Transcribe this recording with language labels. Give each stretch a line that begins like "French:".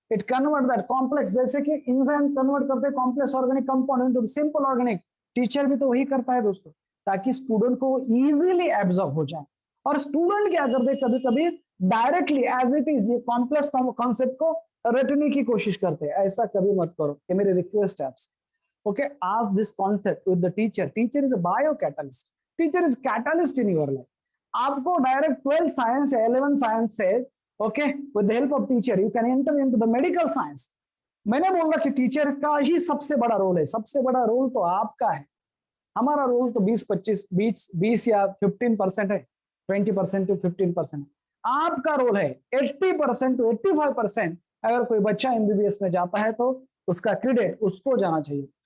English: it convert that complex,
Hindi: जैसे कि
English: enzyme convert
Hindi: करते हैं
English: Complex organic compound into the simple organic.
Hindi: Teacher भी तो वही करता है दोस्तों, ताकि स्टूडेंट को इजीली एब्जॉर्ब हो जाए। और स्टूडेंट क्या करते हैं, कभी कभी डायरेक्टली एज इट इज ये कॉम्प्लेक्स कॉन्सेप्ट को रटने की कोशिश करते हैं। ऐसा कभी मत करो, ये मेरी रिक्वेस्ट है आपसे।
English: Okay, ask this concept with the teacher. Teacher is a bio-catalyst. Teacher is catalyst in your life.
Hindi: आपको डायरेक्ट 12 साइंस या 11 साइंस से,
English: Okay, with the help of teacher you can enter into the medical science.
Hindi: मैंने बोला कि teacher का ही सबसे बड़ा role है। सबसे बड़ा रोल तो आपका है। हमारा रोल तो 20 या 15% है, 20% to 15%। आपका रोल है 80% to 85%। अगर कोई बच्चा एमबीबीएस में जाता है तो उसका क्रेडिट उसको जाना चाहिए।